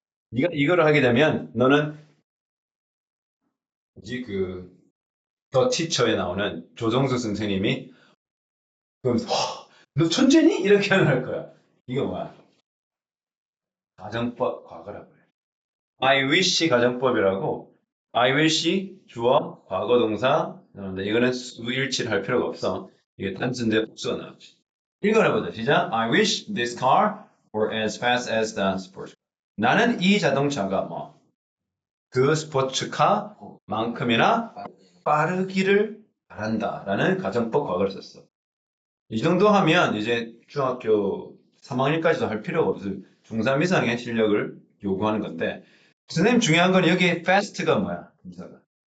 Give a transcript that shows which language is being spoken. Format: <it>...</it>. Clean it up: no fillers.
<ko>네가 이거를 하게 되면 너는 이제 더 티처에 나오는 조정수 선생님이 그러면서 너 천재니? 이렇게 할 거야. 이거 뭐야? 가정법 과거라고 해. I wish 가정법이라고 I wish 주어 과거 동사 나오는데 이거는 수일치를 할 필요가 없어. 이게 단순대 복수가 나오지. 읽어보자. 시작.</ko> <en>I wish this car were as fast as the sports car.</en> <ko>나는 이 자동차가 그 스포츠카만큼이나 빠르기를 바란다라는 가정법 과거를 썼어. 이 정도 하면 이제 중학교 3학년까지도 할 필요가 없어. 중3 이상의 실력을 요구하는 건데 선생님 중요한 건 여기 fast가 뭐야? 동사가.</ko>